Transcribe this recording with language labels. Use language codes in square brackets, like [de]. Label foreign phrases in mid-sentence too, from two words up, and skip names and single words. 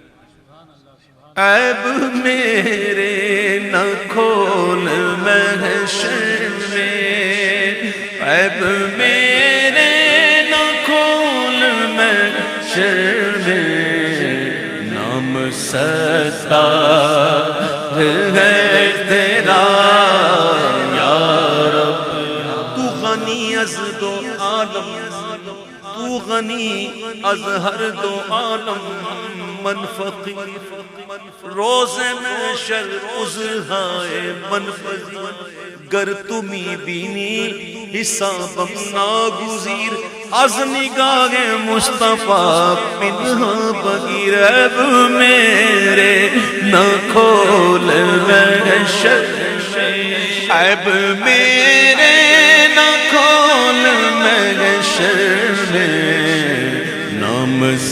[ur] عیب میرے نہ کھول محشر میں، عیب میرے نہ کھول محشر میں، نام ستار ہے تیرا یا رب، [fa] تو غنی از دو عالم، تو غنی از ہر دو عالم، من فقیر روز محشر عذرہائے من فقیر، گر تمی بینی حسابم ناگزیر، از نگاہ مصطفیٰ پنہا بغیر، [ur] عیب میرے نہ کھول محشر میں، عیب میرے نہ کھول محشر میں، نام